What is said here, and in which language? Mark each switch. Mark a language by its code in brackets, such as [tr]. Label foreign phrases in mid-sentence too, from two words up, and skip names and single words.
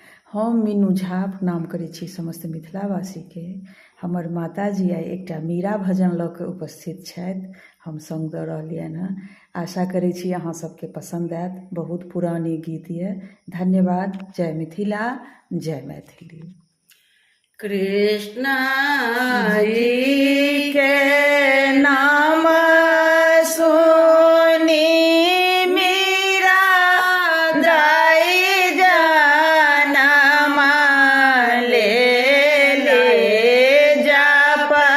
[mai] हम मीनू झा प्रणाम करै छी समस्त मिथिलावासीके। हमर माताजी आइ एकटा मीरा भजन लऽ कऽ उपस्थित छथि, हम सङ्ग दऽ रहलियनि हँ। आशा करै छी अहाँ सबके पसन्द आयत। बहुत पुरानी गीत यऽ। धन्यवाद। जय मिथिला, जय मैथिली। कृष्ण जी के नाम सुनी मीरा दाई जनम ले जाप